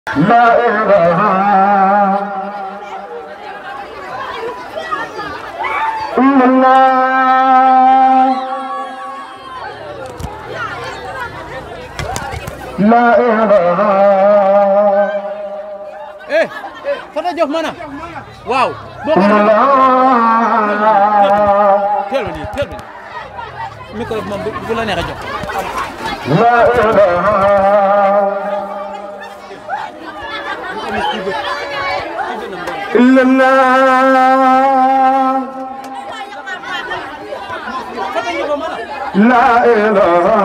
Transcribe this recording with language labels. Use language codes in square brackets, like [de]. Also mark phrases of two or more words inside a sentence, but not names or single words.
[ar] لا إله إلا الله لا إله [wo] Fata Diop mana waaw teel ma nii micro bi moom bu la neexee jox [ar] لا إله إلا الله لا إله